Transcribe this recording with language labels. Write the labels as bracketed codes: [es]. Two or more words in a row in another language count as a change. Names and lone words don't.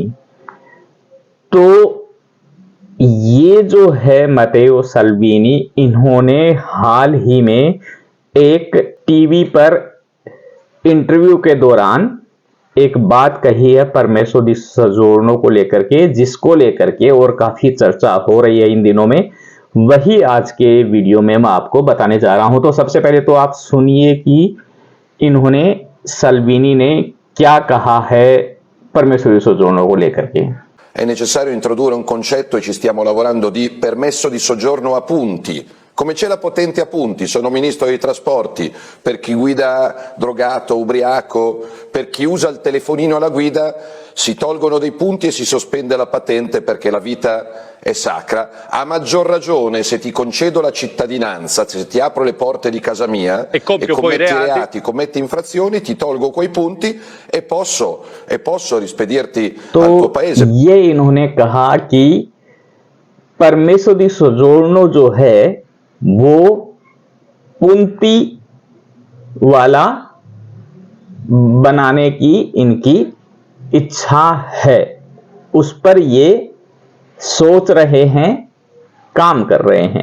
[hi] तो ये जो है मतेओ सल्वीनी, इन्होंने हाल ही में एक टीवी पर इंटरव्यू के दौरान एक बात कही है [it] permesso di soggiorno [hi] को लेकर के, जिसको लेकर के और काफी चर्चा हो रही है इन दिनों में। वही आज के वीडियो में मैं आपको बताने जा रहा हूं। तो सबसे पहले तो आप सुनिए कि इन्होंने सल्वीनी ने क्या कहा है [it] permesso di soggiorno [hi] को लेकर के। [it] È necessario introdurre un concetto e ci stiamo lavorando di permesso di soggiorno a punti. Come c'è la patente a punti, sono ministro dei trasporti, per chi guida drogato, ubriaco, per chi usa il telefonino alla guida si tolgono dei punti e si sospende la patente perché la vita è sacra. A maggior ragione se ti concedo la cittadinanza, se ti apro le porte di casa mia e commetti reati, commetti infrazioni, ti tolgo quei punti e posso rispedirti al tuo paese. [hi] ये इन्होंने कहा कि [it] permesso di soggiorno [hi] जो है वो पुंती वाला बनाने की इनकी इच्छा है, उस पर ये सोच रहे हैं, काम कर रहे हैं।